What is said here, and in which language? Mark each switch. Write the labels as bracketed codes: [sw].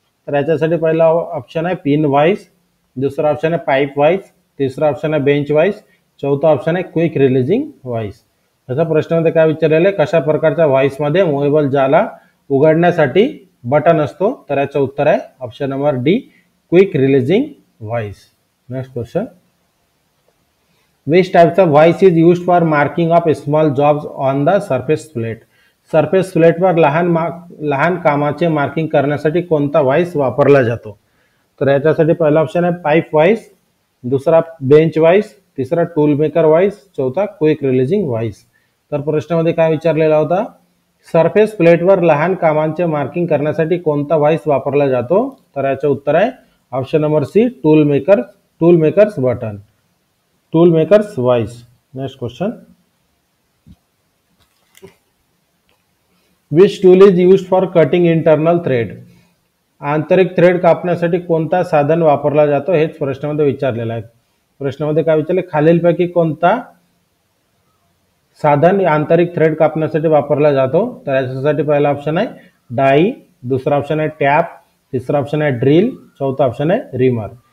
[mr] तर याच्यासाठी पहिला ऑप्शन आहे पिन व्हाईस, दुसरा ऑप्शन आहे पाईप व्हाईस, तिसरा ऑप्शन आहे बेंच व्हाईस, चौथा ऑप्शन आहे क्विक रिलीजिंग व्हाईस. तसा प्रश्नामध्ये काय विचारलेलं आहे, कशा प्रकारच्या व्हाईसमध्ये मूव्हेबल जाला उघडण्यासाठी बटन असतो, तर याचं उत्तर आहे option number D quick releasing vice. [en] Next question, which types of vice is used for marking of small jobs on the surface plate. [mr] Surface प्लेटवर लहान कामाचे मार्किंग करण्यासाठी कोणता व्हाईस वापरला जातो. तर याच्यासाठी पहिला ऑप्शन आहे पाईप व्हाईस, दुसरा बेंच व्हाईस, तिसरा टूल मेकर व्हाईस, चौथा क्विक रिलीजिंग व्हाईस. तर प्रश्नामध्ये काय विचारलेला होता, सरफेस प्लेटवर लहान कामांचे मार्किंग करण्यासाठी कोणता व्हाईस वापरला जातो. तर याचं उत्तर आहे option number C tool makers button, tool makers vice. [en] Next question, which tool is used for cutting internal thread. [mr] आंतरिक थ्रेड कापण्यासाठी कोणता साधन वापरला जातो हेच प्रश्नामध्ये विचारलेलं आहे. प्रश्नामध्ये काय विचारले, खालीलपैकी कोणता साधन आंतरिक थ्रेड कापण्यासाठी वापरला जातो. तर याच्यासाठी पहिला ऑप्शन आहे डाई, दुसरा ऑप्शन आहे टॅप, तिसरा ऑप्शन आहे ड्रिल, चौथा ऑप्शन आहे रिमर.